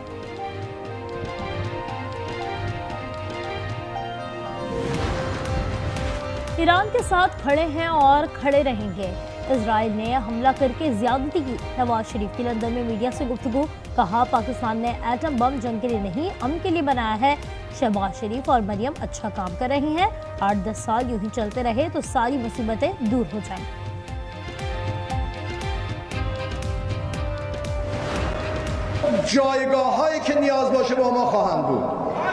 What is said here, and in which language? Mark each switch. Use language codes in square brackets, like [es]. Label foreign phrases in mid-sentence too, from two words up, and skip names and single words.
[hi] ईरान के साथ खड़े हैं और खड़े रहेंगे। इजराइल ने हमला करके ज्यादती की। नवाज शरीफ की लंदन में मीडिया से गुफ्तगू। कहा, पाकिस्तान ने एटम बम जंग के लिए नहीं, अमन के लिए बनाया है। शहबाज शरीफ और मरियम अच्छा काम कर रही हैं। 8-10 साल यूं ही चलते रहे तो सारी मुसीबतें दूर हो जाएंगी। [fa] جایگاه‌هایی که نیاز باشه با ما خواهند بود.